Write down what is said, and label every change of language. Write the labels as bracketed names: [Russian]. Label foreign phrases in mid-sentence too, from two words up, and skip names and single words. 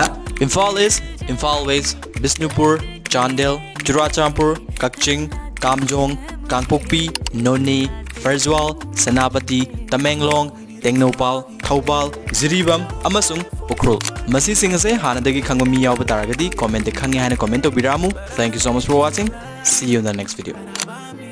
[Manipuri] ꯏꯝꯐꯥꯜ ꯏꯁ ꯏꯝꯐꯥꯜ ꯋꯦꯁ ꯕꯤꯁꯅꯨꯄꯨꯔ ꯆꯥꯟꯗꯦꯜ ꯆꯨꯔꯥꯆꯥꯟꯄꯨꯔ ꯀꯛꯆꯤꯡ ꯀꯥꯝꯖꯣꯡ ꯀꯥꯡꯄꯣꯛꯄꯤ ꯅꯣꯅꯦ ꯐꯔꯖ꯭ꯋꯥꯜ ꯁꯦꯅꯥꯄꯇꯤ ꯇꯃꯦꯡꯂꯣꯡ ꯇꯦꯡꯅꯧꯄꯥꯜ ꯊꯧꯕꯥꯜ ꯖꯤꯔꯤꯕꯥꯝ ꯑꯃꯁꯨꯡ ꯎꯈ꯭ꯔꯨꯜ ꯃꯁꯤꯁꯤꯡ ꯑꯁꯦ ꯍꯥꯟꯅꯗꯒꯤ ꯈꯪꯕ ꯃꯤ ꯌꯥꯎꯕ ꯇꯥꯔꯒꯗꯤ ꯀꯣꯃꯦꯟꯇ ꯈꯪꯉꯦ ꯍꯥꯏꯅ ꯀꯣꯃꯦꯟ ꯇꯧꯕꯤꯔꯛꯑꯃꯨ [English] Thank you so much for watching. See you in the next video.